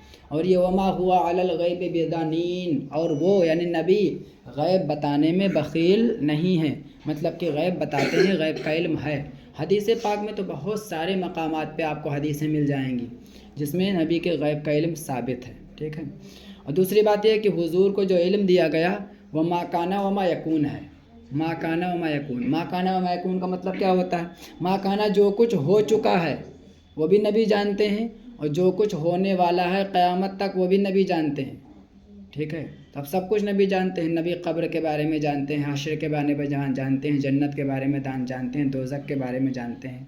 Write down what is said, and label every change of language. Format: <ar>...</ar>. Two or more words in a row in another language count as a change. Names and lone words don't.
<ur>اور یہ</ur> <ar>وما ہوا علی الغیب بضنین،</ar> <ur>اور وہ یعنی نبی غیب بتانے میں بخیل نہیں ہے، مطلب کہ غیب بتاتے ہیں، غیب کا علم ہے۔ حدیث پاک میں تو بہت سارے مقامات پہ آپ کو حدیثیں مل جائیں گی جس میں نبی کے غیب کا علم ثابت ہے، ٹھیک ہے۔ اور دوسری بات یہ ہے کہ حضور کو جو علم دیا گیا وہ</ur> <ar>ما کان و ما یکون</ar> <ur>ہے،</ur> <ar>ما کان و ما یکون۔ ما کان و ما یکون</ar> <ur>کا مطلب کیا ہوتا ہے؟</ur> <ar>ما کان</ar> <ur>جو کچھ ہو چکا ہے وہ بھی نبی جانتے ہیں، اور جو کچھ ہونے والا ہے قیامت تک وہ بھی نبی جانتے ہیں، ٹھیک ہے۔ تب سب کچھ نبی جانتے ہیں۔ نبی قبر کے بارے میں جانتے ہیں، حشر کے بارے میں جانتے ہیں، جنت کے بارے میں جانتے ہیں، دوزخ کے بارے میں جانتے ہیں۔</ur>